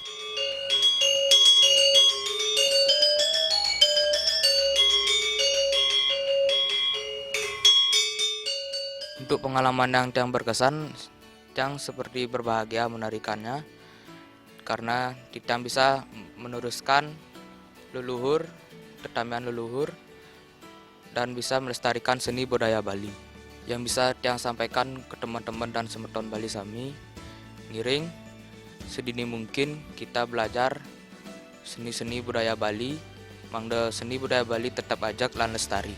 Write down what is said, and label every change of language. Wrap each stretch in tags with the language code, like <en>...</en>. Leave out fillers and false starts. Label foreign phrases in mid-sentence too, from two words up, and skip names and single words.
<id>Untuk pengalaman yang berkesan, Tiang seperti berbahagia menarikannya karena Tiang bisa meneruskan leluhur, tetamian leluhur, dan bisa melestarikan seni budaya Bali. Yang bisa Tiang sampaikan ke teman-teman dan</id> <ban>semeton Bali Sami, ngiring</ban> <id>sedini mungkin kita belajar seni-seni budaya Bali, mangde seni budaya Bali tetap</id> <ban>ajak lan</ban> <id>lestari.</id>